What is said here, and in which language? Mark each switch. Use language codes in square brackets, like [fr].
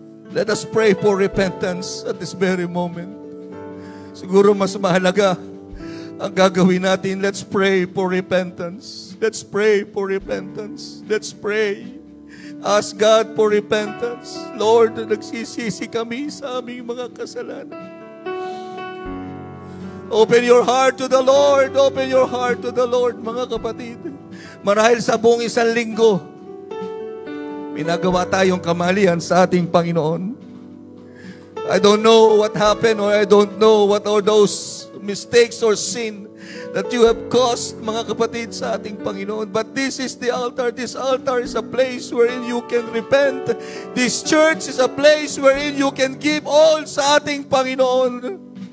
[en] Let us pray for repentance at this very moment. [tl] Siguro mas mahalaga ang gagawin natin. [en] Let's pray for repentance. Let's pray for repentance. Let's pray. Ask God for repentance. [tl] Lord, nagsisisi kami sa aming mga kasalanan. [en] Open your heart to the Lord. Open your heart to the Lord, [tl] mga kapatid. Marahil sa buong isang linggo, minagawa tayong kamalian sa ating Panginoon. [en] I don't know what happened, or I don't know what are those mistakes or sin that you have caused, [tl] mga kapatid, sa ating Panginoon. [en] But this is the altar. This altar is a place wherein you can repent. This church is a place wherein you can give all [tl] sa ating Panginoon.